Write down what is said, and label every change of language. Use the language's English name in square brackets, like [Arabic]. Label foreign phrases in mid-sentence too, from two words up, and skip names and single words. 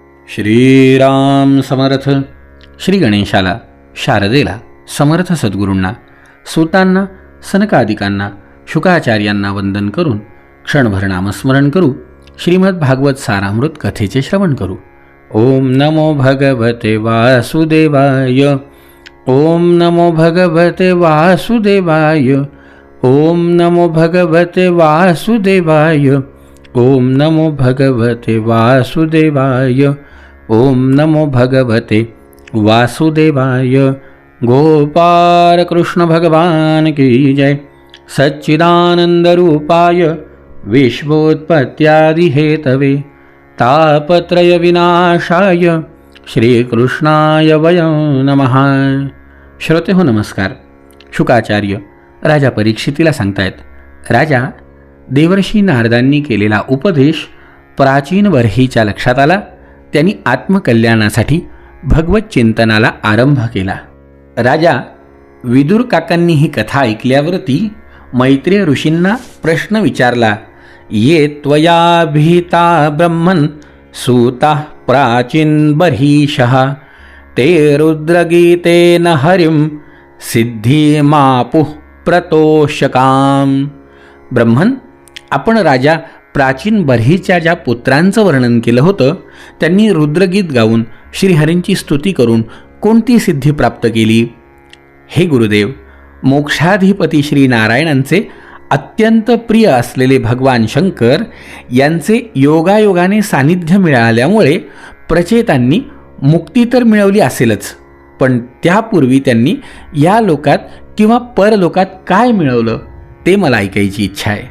[Marathi] श्रीराम समर्थ. श्री गणेशाला, शारदेला, समर्थ सद्गुरूंना, सूतांना, सनकादिकांना, शुकाचार्यांना वंदन करून क्षणभर नामस्मरण करू. श्रीमद भागवत सारामृत कथेचे श्रवण करू. [Sanskrit] ओम नमो भगवते वासुदेवाय. ओम नमो भगवते वासुदेवाय. ओम नमो भगवते वासुदेवाय. ओम नमो भगवते वासुदेवाय. ओम नमो भगवते वासुदेवाय. [Hindi] गोपाल कृष्ण भगवान की जय. [Sanskrit] सच्चिदानंद रूपाय विश्वोत्पत्त्यादि हेतवे तापत्रय विनाशाय श्रीकृष्णाय वयं नमः. [Marathi] श्रोते हो नमस्कार. शुकाचार्य राजा परीक्षितीला सांगतायत, राजा, देवर्षी नारदांनी केलेला उपदेश प्राचीन वर्हीच्या लक्षात आला. त्यांनी आत्मकल्याणासाठी भगवत चिंतनाला आरंभ केला. राजा विदुर काकांनी ही कथा ऐकल्यावरती मैत्रेय ऋषींना प्रश्न विचारला. [Sanskrit] ये त्वयाभिता ब्रह्मन् सूता प्राचीन बर्हिषः ते रुद्रगीतेन हरिं सिद्धिमापुः प्रतोषकाम. [Marathi] ब्रह्मन, आपण राजा प्राचीन बर्हीच्या ज्या पुत्रांचं वर्णन केलं होतं, त्यांनी रुद्रगीत गाऊन श्रीहरींची स्तुती करून कोणती सिद्धी प्राप्त केली? हे गुरुदेव, मोक्षाधिपती श्री नारायणांचे अत्यंत प्रिय असलेले भगवान शंकर यांचे योगायोगाने सानिध्य मिळाल्यामुळे प्रचेतांनी मुक्ती तर मिळवली असेलच, पण त्यापूर्वी त्यांनी या लोकात किंवा परलोकात काय मिळवलं ते मला ऐकायची इच्छा आहे.